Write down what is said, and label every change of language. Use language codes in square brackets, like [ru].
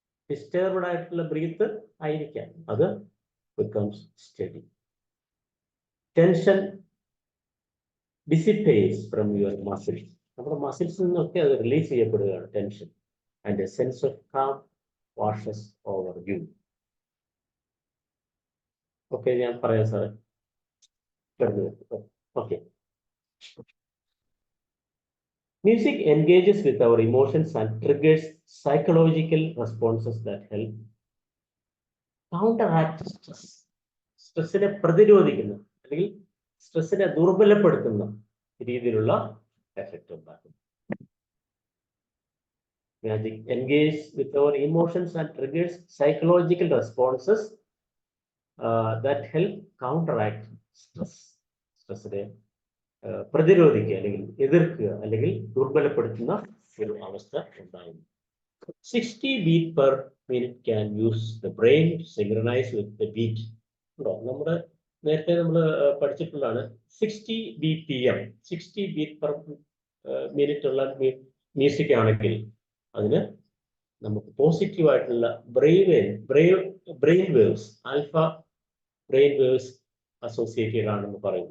[ml] Disturbed ആയിട്ടുള്ള breath ആയിരിക്കാം, അത് [en] becomes steady. Tension dissipates from your muscles. [ml] നമ്മുടെ മസിൽസിൽ നിന്നൊക്കെ അത് റിലീസ് ചെയ്യപ്പെടുകയാണ് tension. [en] And a sense of calm washes over you. [ml] Okay, ഞാൻ പറയാം സാറേ. [en] Okay, music engages with our emotions and triggers psychological responses that help counteract stress. [ml] സ്ട്രെസ്സിനെ പ്രതിരോധിക്കുന്ന അല്ലെങ്കിൽ സ്ട്രെസ്സിനെ ദുർബലപ്പെടുത്തുന്ന രീതിയിലുള്ള എഫക്റ്റ് ഉണ്ടാക്കും. [en] Music engages with our emotions and triggers psychological responses that help counteract stress. [ml] സ്ട്രെസ്സിനെ പ്രതിരോധിക്കുക അല്ലെങ്കിൽ എതിർക്കുക അല്ലെങ്കിൽ ദുർബലപ്പെടുത്തുന്ന ഒരു അവസ്ഥ ഉണ്ടാകുന്നു. [en] 60 beat per minute can use the brain to synchronize with the beat. [ml] നമ്മുടെ നേരത്തെ നമ്മൾ പഠിച്ചിട്ടുള്ളതാണ് 60 BPM, [en] 60 beat per minute [ml] ഉള്ള മ്യൂസിക് ആണെങ്കിൽ അതിന് നമുക്ക് പോസിറ്റീവ് ആയിട്ടുള്ള brain waves, alpha brain waves associated ആണെന്ന് പറയും.